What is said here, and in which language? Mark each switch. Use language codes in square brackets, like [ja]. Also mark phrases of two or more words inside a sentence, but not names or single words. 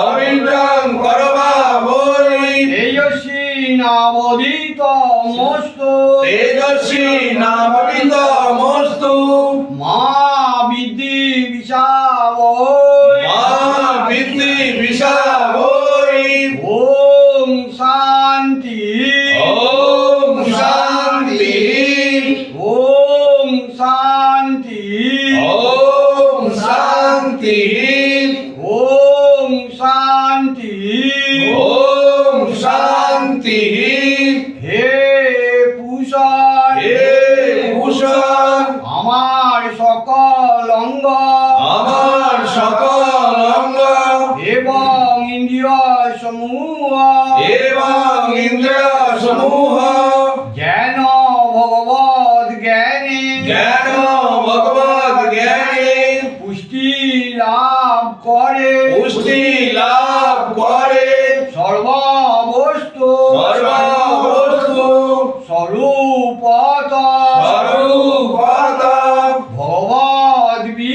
[sa] तेजस्विनावधीतमस्तु मा विद्विषावहै ॐ शान्ति ॐ शान्ति [bn] हे ভূষণ আমার সকল অঙ্গ এবং ইন্দ্রিয় সমূহ জ্ঞান ভগবদ জ্ঞানে পুষ্টি লাভ করে সর্ববস্তু স্বরূপত ভগবদ